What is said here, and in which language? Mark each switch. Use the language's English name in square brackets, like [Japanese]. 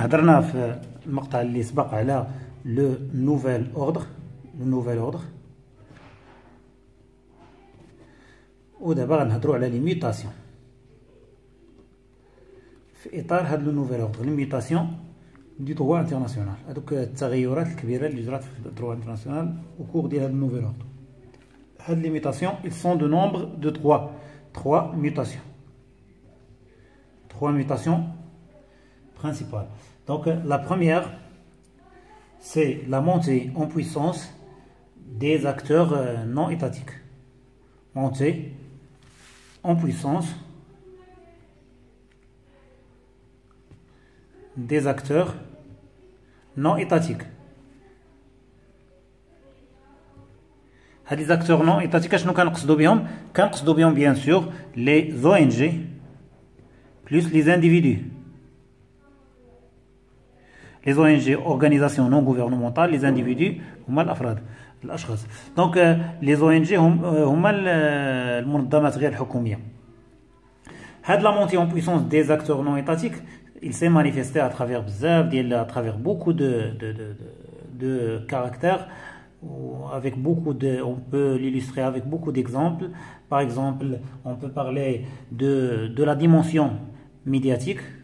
[Arabic] هضرنا في المقطع اللي سبق على [French] لو نوفيل اوردر [Arabic] ودابا غنهضروا على لي ميوتاسيون في اطار هاد لو نوفيل اوردر. [French] لي ميوتاسيون دي دروا انترناسيونال، [Arabic] هادوك التغيرات الكبيره اللي جرات في [French] الدروا انترناسيونال [Arabic] او كور ديال هاد النوفيل اوردر. [French] هاد لي ميوتاسيون ils sont de nombre de 3 mutations. 3 mutations principales. Donc la première, c'est la montée en puissance des acteurs non étatiques. Montée en puissance des acteurs non étatiques. هاد les acteurs non étatiques [Arabic] شنو كنقصدو بهم؟ كنقصدو بهم [French] bien sûr les ONG plus les individus. Les ONG, organisations non gouvernementales, les individus [Arabic] هما الأفراد الأشخاص. [French] Donc les ONG [Arabic] هما المنظمات غير الحكومية. [French] هاد la montée en puissance des acteurs non étatiques, il s'est manifesté à travers [Arabic] بزاف ديال [French] à travers beaucoup de caractères, avec beaucoup de, on peut l'illustrer avec beaucoup d'exemples. Par exemple, on peut parler de la dimension médiatique.